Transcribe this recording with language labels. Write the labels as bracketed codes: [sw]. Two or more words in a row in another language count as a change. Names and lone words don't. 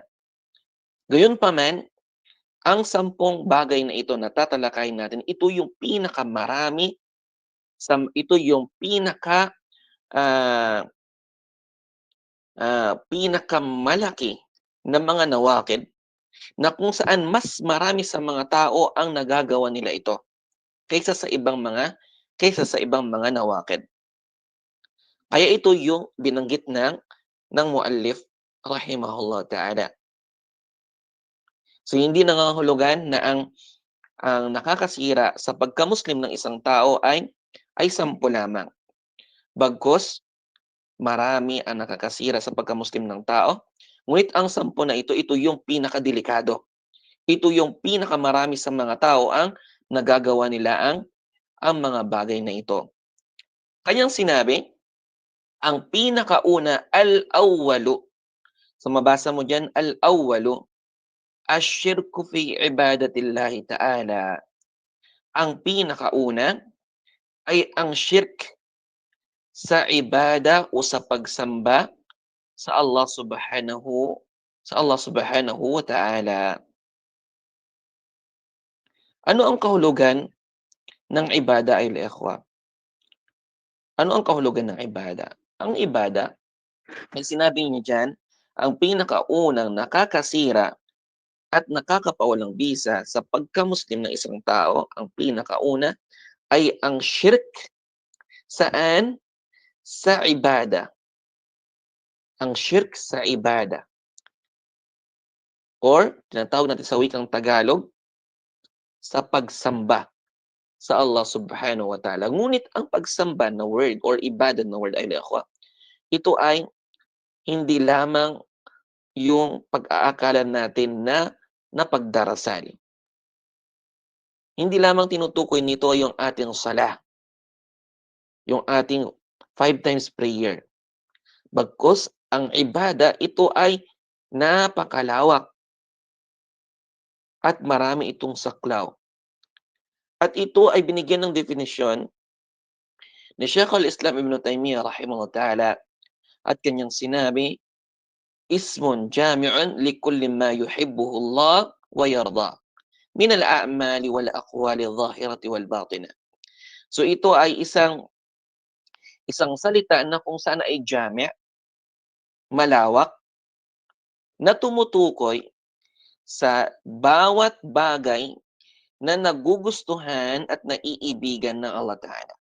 [tl] Gayunpaman, ang 10 bagay na ito na tatalakayin natin, ito yung pinakamarami, ito yung pinakamalaki na mga nawakid na kung saan mas marami sa mga tao ang nagagawa nila ito kaysa sa ibang mga nawakid. Kaya ito yung binanggit ng muallif [ar] رحمه الله تعالى. [tl] So hindi nangangahulugan na ang nakakasira sa pagka-Muslim ng isang tao ay 10 lamang. Bagkus marami ang nakakasira sa pagka-Muslim ng tao, ngunit ang 10 na ito yung pinakadelikado. Ito yung pinakamarami sa mga tao ang nagagawa nila ang mga bagay na ito. Kanyang sinabi, ang pinakauna, [ar] al-awwalu. [tl] So mabasa mo dyan, [ar] الأول، الشرك في عبادة الله تعالى. [tl] Ang pinakauna ay ang shirk sa ibada o sa pagsamba sa Allah [ar] سبحانه وتعالى. [tl] Ano ang kahulugan ng ibada ay ikhwa? Ano ang kahulugan ng ibada? Ang ibada, ay sinabi niya dyan, ang pinakaunang nakakasira at nakakapawalang bisa sa pagka-Muslim ng isang tao, ang pinakauna ay ang shirk. Saan? Sa ibada. Ang shirk sa ibada. Or, tinatawag natin sa wikang Tagalog, sa pagsamba sa Allah [ar] سبحانه وتعالى. [tl] Ngunit ang pagsamba na word or ibadah na word ay ikhwa, ito ay hindi lamang yung pag-aakalan natin na pagdarasal. Hindi lamang tinutukoy nito yung ating salah, yung ating 5 [en] times prayer. [tl] Bagkus, ang ibada, ito ay napakalawak at marami itong saklaw. At ito ay binigyan ng definisyon ni Shaykh al-Islam Ibn Taymiyyah [ar] رحمه الله تعالى [tl] at kanyang sinabi, [ar] اسم جامع لكل ما يحبه الله ويرضى من الأعمال والأقوال الظاهرة والباطنة. [tl] So ito ay isang salita na kung saan ay jami', malawak, na tumutukoy sa bawat bagay na nagugustuhan at naiibigan ng Allah Ta'ala.